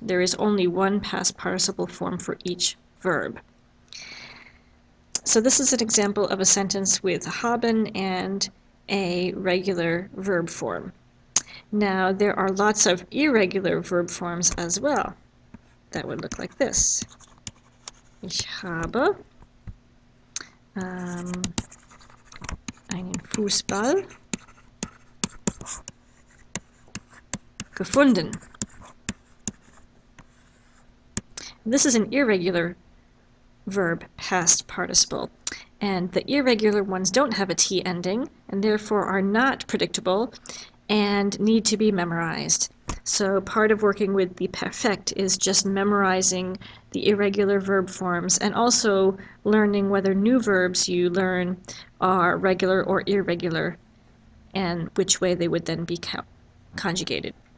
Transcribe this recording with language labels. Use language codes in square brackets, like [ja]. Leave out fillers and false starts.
[en] There is only one past participle form for each verb. So this is an example of a sentence with haben and a regular verb form. Now, there are lots of irregular verb forms as well. That would look like this. [de] Ich habe einen Fußball gefunden. [en] This is an irregular verb past participle, and the irregular ones don't have a T ending and therefore are not predictable and need to be memorized. So part of working with the perfekt is just memorizing the irregular verb forms and also learning whether new verbs you learn are regular or irregular and which way they would then be conjugated.